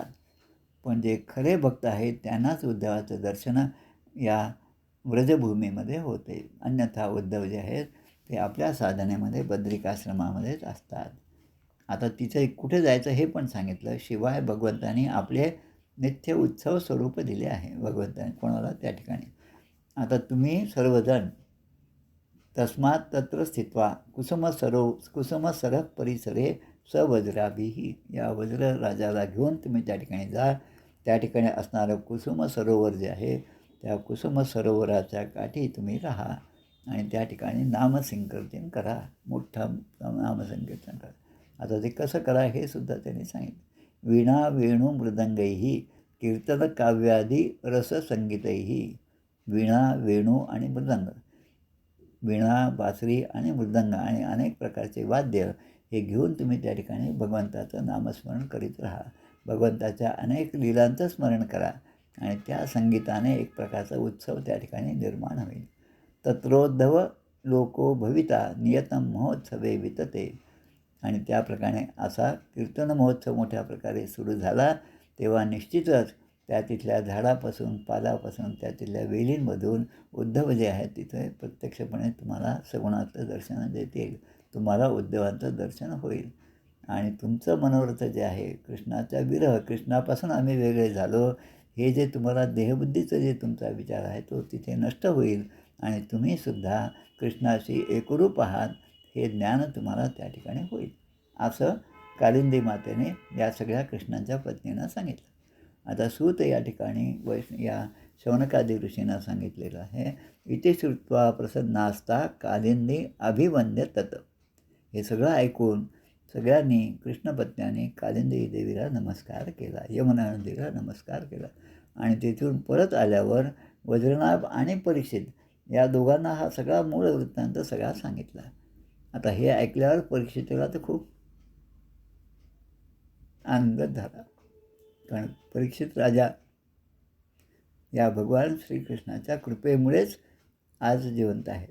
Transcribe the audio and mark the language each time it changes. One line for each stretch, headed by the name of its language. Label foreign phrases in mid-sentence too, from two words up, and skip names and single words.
Marathi: पण जे खरे भक्त आहेत त्यांनाच उद्धवाचं दर्शन या व्रजभूमीमध्ये होते. अन्यथा उद्धव जे आहेत ते आपल्या साधनेमध्ये बद्रिकाश्रमामध्येच असतात. आता तिथे कुठे जायचं हे पण सांगितलं. शिवाय भगवंतानी आपले नित्य उत्सव स्वरूप दिले आहे भगवंतानी कोणाला त्या ठिकाणी. आता तुम्ही सर्वजण
Sanskrit: तस्मात तत्र स्थित्वा कुसुमसर परिसरे सवज्राभिही,
Marathi: या वज्र राजाला घेऊन तुम्ही त्या ठिकाणी जा. त्या ठिकाणी असणारं कुसुम सरोवर जे आहे त्या कुसुम सरोवराच्या काठी तुम्ही राहा आणि त्या ठिकाणी नामसंकीर्तन करा, मोठं नामसंकीर्तन करा. आता ते कसं करा हे सुद्धा त्यांनी सांगितलं.
Sanskrit: वीणा वेणू मृदंगैही कीर्तन काव्यादी रससंगीतैही.
Marathi: वीणा, वेणू आणि मृदंग, वीणा, बासरी आणि मृदंग आणि अनेक प्रकारचे वाद्य हे घेऊन तुम्ही त्या ठिकाणी भगवंताचं नामस्मरण करीत राहा. भगवंताच्या अनेक लीलांचं स्मरण करा आणि त्या संगीताने एक प्रकारचा उत्सव त्या ठिकाणी निर्माण होईल.
Sanskrit: तत्रोद्धव लोको भविता नियतम महोत्सवे वितते.
Marathi: आणि त्याप्रकारे असा कीर्तन महोत्सव मोठ्या प्रकारे सुरू झाला तेव्हा निश्चितच त्या तिथल्या झाडापासून, पालापासून, त्या तिथल्या वेलींमधून उद्धव जे आहेत तिथे प्रत्यक्षपणे तुम्हाला सगुणाचं दर्शन देतील. तुम्हाला उद्धवांचं दर्शन होईल आणि तुमचं मनोरथ जे आहे कृष्णाचा विरह, कृष्णापासून आम्ही वेगळे झालो, हे जे तुम्हाला देहबुद्धीचं जे तुमचा विचार आहे तो तिथे नष्ट होईल आणि तुम्हीसुद्धा कृष्णाशी एकरूप आहात हे ज्ञान तुम्हाला त्या ठिकाणी होईल, असं कालिंदी मातेने या सगळ्या कृष्णांच्या पत्नींना सांगितलं. आता सूत या ठिकाणी या शौनकादी ऋषींना सांगितलेलं आहे.
Sanskrit: इति श्रुत्वा प्रसन्नास्ता कालिंदी अभिवंद्य तत.
Marathi: हे सगळं ऐकून सगळ्यांनी कृष्णपत्न्यांनी कालिंदी देवीला नमस्कार केला, यमुना नदीला नमस्कार केला आणि तिथून परत आल्यावर वज्रनाभ आणि परीक्षित या दोघांना हा सगळा मूळ वृत्तांत सगळा सांगितला. आता हे ऐकल्यावर परीक्षितला तर खूप आनंद झाला, कारण परीक्षित राजा या भगवान श्रीकृष्णाच्या कृपेमुळेच आज जिवंत आहेत.